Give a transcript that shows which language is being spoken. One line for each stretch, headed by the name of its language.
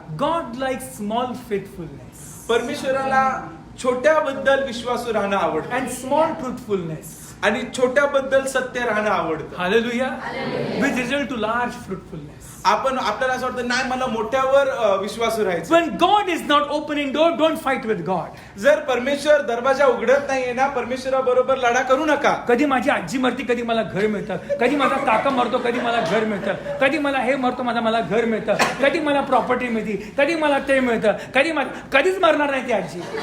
English: God like small faithfulness
Marathi: परमेश्वराला छोट्याबद्दल विश्वासू राहणं आवडतं
English: And small truthfulness.
Marathi: आणि छोट्याबद्दल सत्य राहणं आवडतं.
English: Hallelujah. With result to large fruitfulness.
Marathi: आपल्याला असं वाटतं नाही मला मोठ्यावर विश्वासू राहायचं.
English: When God is not opening door, don't fight with God.
Marathi: जर परमेश्वर दरवाजा उघडत नाहीये ना, परमेश्वराबरोबर लढा करू नका. कधी माझी आजी मरती, कधी मला घर मिळतं, कधी माझा काका मरतो, कधी मला घर मिळतं, कधी मला हे मरतो, मला घर मिळतं, कधी मला प्रॉपर्टी मिळते, कधी मला ते मिळतं, कधीच मरणार नाही ती आजी.